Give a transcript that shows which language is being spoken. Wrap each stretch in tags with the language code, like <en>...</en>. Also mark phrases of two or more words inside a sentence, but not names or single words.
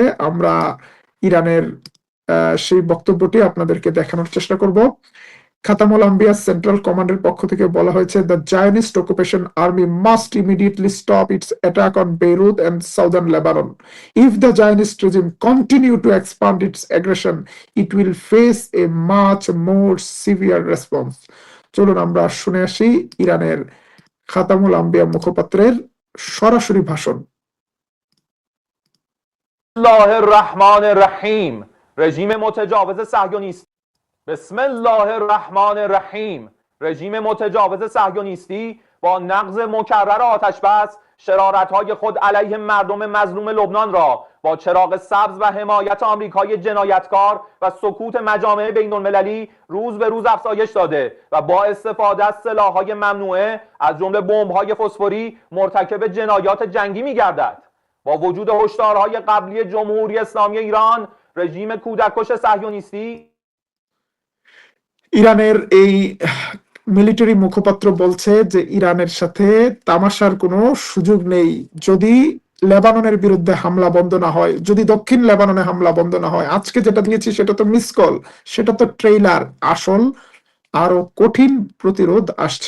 <bn>আমরা ইরানের সেই বক্তব্যটি আপনাদেরকে দেখানোর চেষ্টা করব। খাতামুল আম্বিয়া সেন্ট্রাল কমান্ডের পক্ষ থেকে বলা হয়েছে,</bn> <en>the Zionist occupation army must immediately stop its attack on Beirut and southern Lebanon. if the Zionist regime continue to expand its aggression, it will face a much more severe response.</en> <bn>চলুন আমরা শুনে আসি ইরানের খাতামুল আম্বিয়া মুখপাত্রের সরাসরি ভাষণ।</bn> <ar>الله الرحمن الرحیم.</ar> <fa>رژیم متجاوز صهیونیستی.</fa> <ar>بسم الله الرحمن الرحیم.</ar> <fa>رژیم متجاوز صهیونیستی با نقض مکرر آتش بس شرارت‌های خود علیه مردم مظلوم لبنان را با چراغ سبز و حمایت آمریکای جنایتکار و سکوت مجامع بین‌المللی روز به روز افزایش داده و با استفاده از سلاح‌های ممنوعه از جمله بمب‌های فسفوری مرتکب جنایات جنگی می‌گردد. با وجود هشدارهای قبلی جمهوری اسلامی ایران، رژیم کودککش صهیونیستی</fa> <bn>ইরানের এই মিলিটারি মুখপাত্র বলছে যে ইরানের সাথে তামাশার কোনো সুযোগ নেই। যদি লেবাননের বিরুদ্ধে হামলা বন্ধ না হয়, যদি দক্ষিণ লেবাননে হামলা বন্ধ না হয়, আজকে যেটা দিয়েছি সেটা তো</bn> <en>missed call,</en> <bn>সেটা তো ট্রেইলার, আসল আরো কঠিন প্রতিরোধ আসছে।</bn>